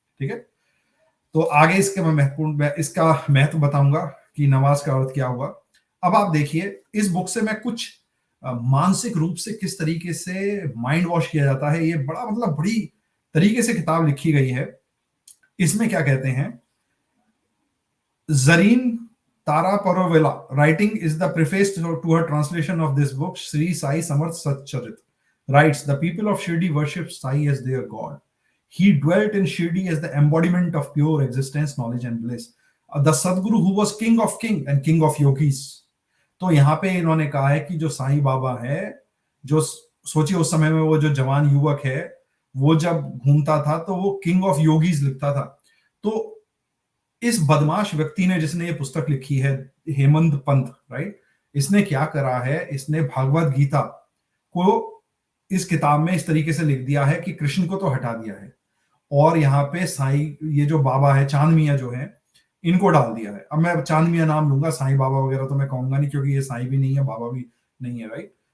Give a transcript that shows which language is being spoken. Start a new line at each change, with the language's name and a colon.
Hindi: ठीक है, तो आगे इसका महत्व बताऊंगा कि नमाज का अर्थ क्या हुआ। अब आप देखिए, इस बुक से मैं कुछ मानसिक रूप से किस तरीके से माइंड वॉश किया जाता है, ये बड़ी तरीके से किताब लिखी गई है। इसमें क्या कहते हैं,
English: Zarine Taraporevala writing is the preface to her translation of this book. Sri Sai Samarth Satcharit writes, the people of Shirdi worship Sai as their god. He dwelt in Shirdi as the embodiment of pure existence, knowledge and bliss. The Sadguru who was king of king and king of yogis.
Hindi: तो यहाँ पे इन्होंने कहा है कि जो साईं बाबा है, जो सोचिए उस समय में वो जो जवान युवक है, वो जब घूमता था तो वो
English: king of yogis
Hindi: लिखता था। तो इस बदमाश व्यक्ति ने, जिसने ये पुस्तक लिखी है, हेमंत पंत, राइट, इसने क्या करा है, इसने भागवत गीता को इस किताब में इस तरीके से लिख दिया है कि कृष्ण को तो हटा दिया है, और यहाँ पे साईं, ये जो बाबा है चांद मियां जो है, इनको डाल दिया है। अब मैं चांद मियां नाम लूंगा, साईं बाबा वगैरह तो मैं कहूंगा नहीं, क्योंकि ये साईं भी नहीं है, बाबा भी नहीं है, राइट।